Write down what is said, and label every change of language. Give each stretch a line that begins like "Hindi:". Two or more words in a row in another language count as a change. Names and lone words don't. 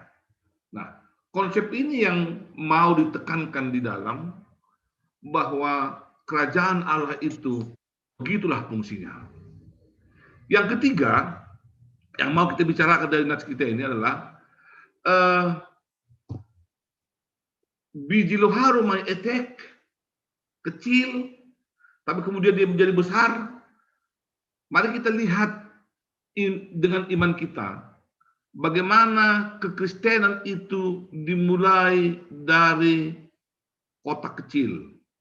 Indonesian: Nah, konsep ini yang mau ditekankan di dalam bahwa kerajaan Allah itu begitulah fungsinya. Yang ketiga, yang mau kita bicarakan dari nas kita ini adalah biji
Batak Simalungun: loharu mai etek
Indonesian: kecil, tapi kemudian dia menjadi besar. Mari kita lihat dengan iman kita, bagaimana kekristenan itu dimulai dari kota kecil.